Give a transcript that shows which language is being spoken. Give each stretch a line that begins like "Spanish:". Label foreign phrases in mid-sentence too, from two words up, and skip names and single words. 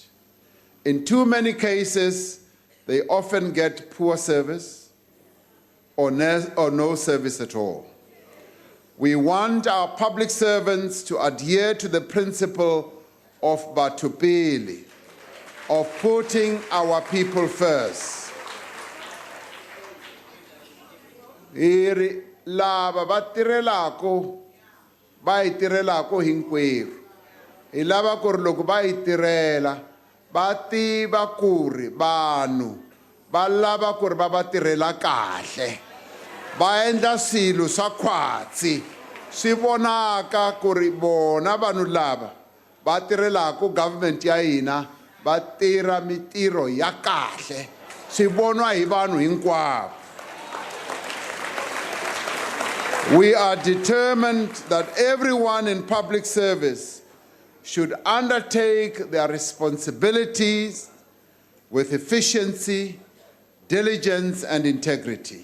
English: In too many cases, they often get poor service or no service at all. We want our public servants to adhere to the principle of batupili, of putting our people first.
Tsonga: Lava batirelako ba itirelako hinkwerhu hi lava ku ri loko ba itirela ba tiva ku ri vanhu va lava ku ri va va tirhela kahle ba endla swilo swa khwatsi swi vonaka ku ri bona vanhu lava va tirhelaka government ya hina va tirha mitirho ya kahle swi vonwa hi vanhu hinkwavo.
English: We are determined that everyone in public service should undertake their responsibilities with efficiency, diligence, and integrity.